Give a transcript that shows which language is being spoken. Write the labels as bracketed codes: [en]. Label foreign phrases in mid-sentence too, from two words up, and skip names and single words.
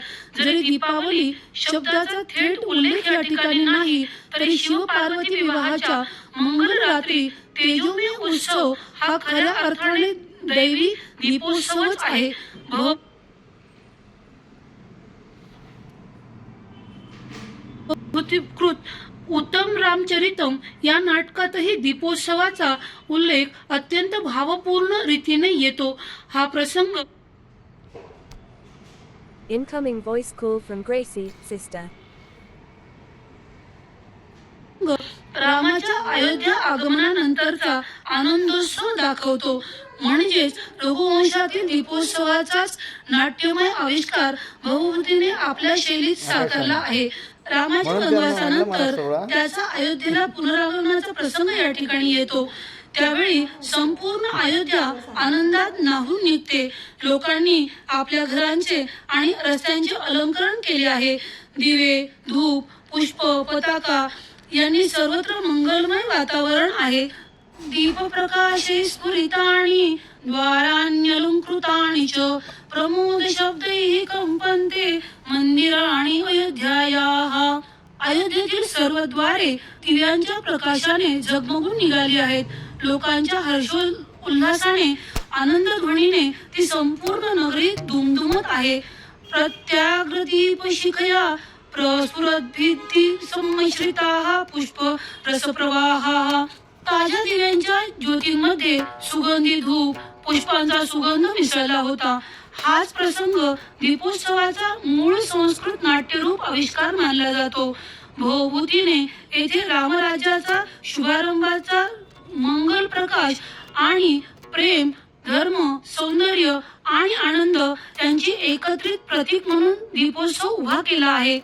[mr] जरी दीपावली शब्दाचा थेट उल्लेख या ठिकाणी नाही, तरी शिव पार्वती विवाहाच्या मंगल रात्री तेजोमय उत्सव हा खऱ्या अर्थाने दैवी दीपोत्सवच आहे. कृत उत्तम रामचरितम या नाटकातही दीपोत्सवाचा उल्लेख अत्यंत भावपूर्ण रीतीने येतो. हा प्रसंग [en] Incoming voice call from Gracie, sister. [mr] रामाच्या अयोध्या आगमनानंतरचा आनंदोत्सव दाखवतो. म्हणजेच रघुवंशातील दीपोत्सवाचाच नाट्यमय आविष्कार भवभूतीने आपल्या शैलीत साकारला आहे. रामाच्या वनवासानंतर त्याचा अयोध्येला पुनरागमनाचा प्रसंग या ठिकाणी येतो. त्यावेळी संपूर्ण अयोध्या आनंदात न्हाऊन निघते. लोकांनी आपल्या घरांचे आणि रस्त्यांचे अलंकरण केले आहे. दिवे, धूप, पुष्प, पताका यांनी सर्वत्र मंगलमय वातावरण आहे. [sa] दीपप्रकाशे स्फुरितानि द्वाराण्यलंकृतानि च प्रमोद शब्दैः कंपन्ते मंदिराणि अयोध्यायाः. [mr] अयोध्येतील सर्व द्वारे दिव्यांच्या प्रकाशाने झगमगून निघाली आहेत. लोकांच्या हर्षोल्लासाने, आनंद ध्वनीने ती संपूर्ण नगरी दुमदुमत आहे. [sa] प्रत्याग्रदीप शिखया प्रस्फुरद्भित्ती संमिश्रिताः पुष्प रसप्रवाहाः. [mr] ताज्या दिव्यांच्या ज्योतींमध्ये सुगंधी धूप, पुष्पांचा सुगंध मिसळला होता. हाच प्रसंग दीपोत्सवाचा मूळ संस्कृत नाट्यरूप आविष्कार मानला जातो. भवभूतीने येथे रामराज्याचा शुभारंभाचा मंगल प्रकाश आणि प्रेम, धर्म, सौंदर्य आणि आनंद यांची एकत्रित प्रतीक म्हणून दीपोत्सव उभा केला आहे.